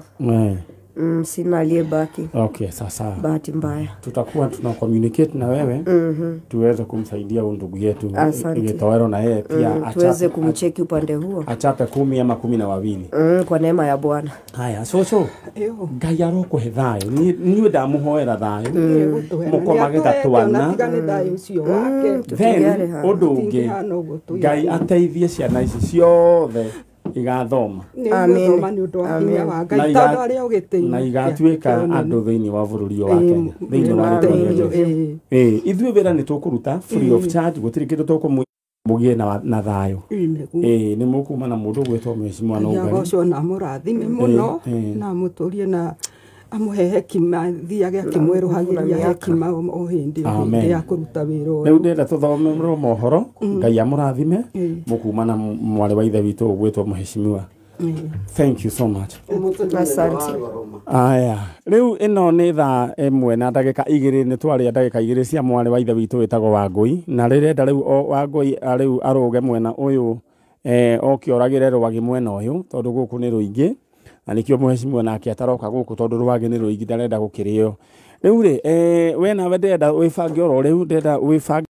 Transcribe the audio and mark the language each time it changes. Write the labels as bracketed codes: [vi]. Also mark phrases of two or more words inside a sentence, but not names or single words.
[sw] Sina aliyebaki. Okay, sasa bahati mbaya tutakuwa tuna communicate na wewe tuweze kumsaidia ndugu yetu Gitowero, na yeye pia tuweze kumcheki upande huo, achape 10 ama 12 kwa neema ya Bwana. [ki] Haya, so Ngai arokuhe thayo, niwe ndamuhoera thayo mukomage gatwana then undu ungi Ngai ateithie ciana ici ciothe igathoma. Amen. Na igatuika andu thiini wa bururi wa Kenya, thiini wa ithuĩ wĩra nĩ tũkũruta [en] free of charge, [ki] gũtirĩ kĩndũ tũkũmwĩra mugie na thayo ni mukuma na mundu gwetwo mheshimiwa no ngari goco na murathime muno na muturie na amuhe hekima thiage akimweruhagiria hekima o hindi ya kuruta wira uyu riu ndenda tuthomerwo mohoro ngai amurathime mukuma na mwari wa ithe witu gwetwo mheshimiwa. [en] Thank you so much. [sw] Asante. [ki] Aya riu ino ni thaa imwe na ndagika 2 ni twari ndagika 2 cia mwari wa ithe witu witagwo Wangui na rirenda riu Wangui riu aruge mwena uyu okioragire rwagi mwena uyu tondu guku ni ruingi na nikio mheshimiwa nake ataroka guku tondu rwagi ni ruingi ndarenda gukirio riu ri we nawe ndenda wibange oro riu ndenda wibange